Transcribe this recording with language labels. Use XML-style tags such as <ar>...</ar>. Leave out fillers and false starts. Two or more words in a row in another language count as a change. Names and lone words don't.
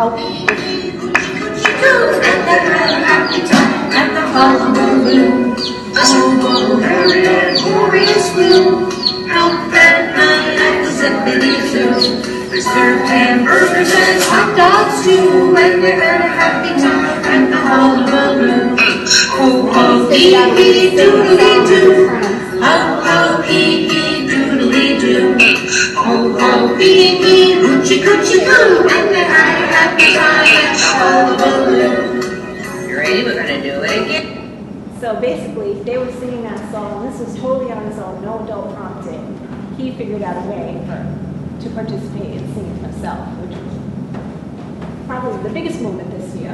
<en>They served hamburgers and hot dogs too, and they had a happy time at the Hullabaloo. Ho ho hee hee doodly doo, ho ho hee hee doodly doo, ho ho hee hee hoochie coochie coo, and they had a happy time at the Hullabaloo. You ready? We're gonna do it again. So basically, they were singing that song, and this was totally on his own, no adult prompting. He figured out a way to participate and sing it himself, which was probably the biggest moment this year.</en>